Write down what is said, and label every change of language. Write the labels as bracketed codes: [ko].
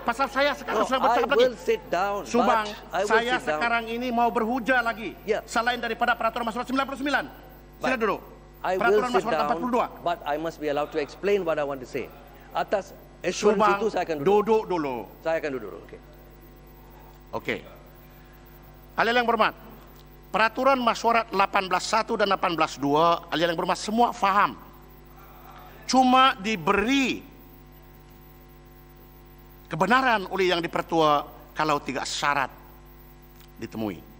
[ms] Pasal saya sekarang sudah bercakap lagi. [en] I will sit down. [ms] Subang, saya sekarang ini mau berhujah lagi. Selain daripada Peraturan Mesyuarat 99. Sila duduk. Peraturan Mesyuarat 42. [en] But I must be allowed to explain what I want to say. [ms] Atas assurance itu saya akan duduk dulu. Saya akan duduk dulu. Okey. Ahli yang berhormat, Peraturan Mesyuarat 18(1) dan 18(2), ahli yang berhormat semua faham. Cuma diberi kebenaran oleh yang di-Pertua kalau 3 syarat ditemui.